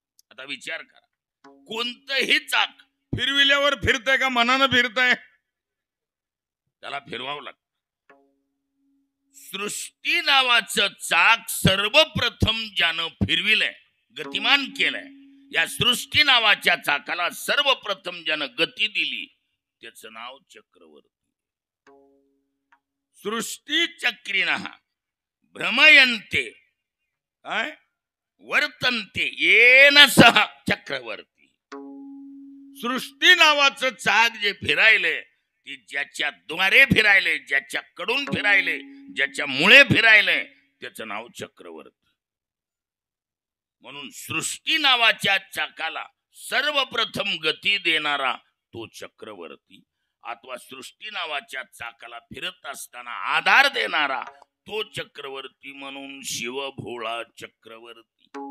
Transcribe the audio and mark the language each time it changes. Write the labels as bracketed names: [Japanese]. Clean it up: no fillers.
[Marathi] आता विचार करा, कोणतंही चाक फिरविल्यावर फिरतंय का मनानं फिरतंय? त्याला फिरवावं लागतं. सृष्टी नावाचं चाक सर्वप्रथम ज्यानं फिरविलंय, गतिमान केलंय, या सृष्टी नावाच्या चाकाला सर्वप्रथम ज्यानं गती दिली त्याचं नाव चक्रवर्ती. [Sanskrit] सृष्टी चक्रिणः भ्रमयन्ते वर्तन्ते येन सह चक्रवर्ती. [Marathi] सृष्टी नावाचं चाक जे फिरायले, ती ज्याच्या द्वारे फिरायले, ज्याच्याकडून फिरायले, ज्याच्या मुळे फिरायले त्याचं नाव चक्रवर्ती. म्हणून सृष्टी नावाच्या चाकाला सर्वप्रथम गती देणारा तो चक्रवर्ती, अथवा सृष्टी नावाच्या चाकाला फिरत असताना आधार देणारा तो चक्रवर्ती म्हणून शिव भोळा चक्रवर्ती.